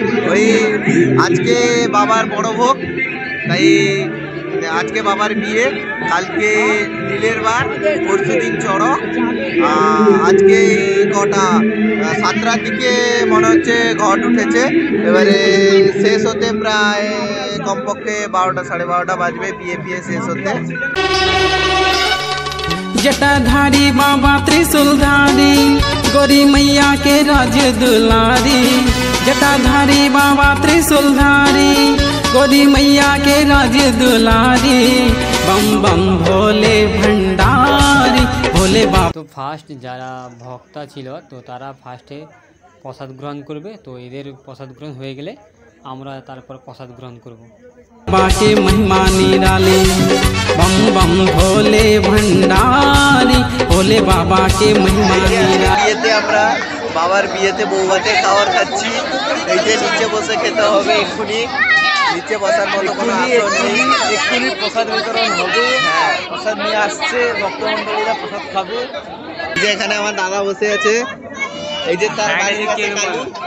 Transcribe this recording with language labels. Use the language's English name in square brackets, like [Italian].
[Bangla] ওই আজকে বাবার বড় ভোগ, তাই আজকে বাবার বিয়ে, কালকে নীলের বার, পরশুদিন চড়ক। আজকে কটা 7টার দিকে মনে হচ্ছে ঘট উঠেছে। এবারে শেষ হতে প্রায় কমপক্ষে 12টা 12:30 বাজবে বিয়ে ফিয়ে শেষ হতে। [Hindi] जटाधारी बाबा त्रिशूलधारी गोरी मैया के राज दुलारी। जटाधारी बाबा त्रिशूलधारी गोरी मैया के राज दुलारी। बम बम भोले भंडारी भोले बाबा। [Bangla] তো ফার্স্ট যারা ভক্তা ছিল তো তারা ফার্স্টে প্রসাদ গ্রহণ করবে। তো এদের প্রসাদ গ্রহণ হয়ে গেলে আমরা তারপর প্রসাদ গ্রহণ করব। [Hindi] बाबा के महिमा निराली बम बम भोले भंडारी भोले बाबा के महिमा निराली। [Bangla] বিয়েতে আমরা বাবার বিয়েতে বৌভাতে খাবার খাচ্ছি। এই যে নিচে বসে খেতে হবে এক্ষুনি, নিচে বসার মতো কোনো আসন নেই। এক্ষুনি প্রসাদ বিতরণ হবে। হ্যাঁ, প্রসাদ নিয়ে আসছে, ভক্তমণ্ডলীরা প্রসাদ খাবে। এই যে এখানে আমার দাদা বসে আছে, এই যে তার বাড়ির কাছে কালী।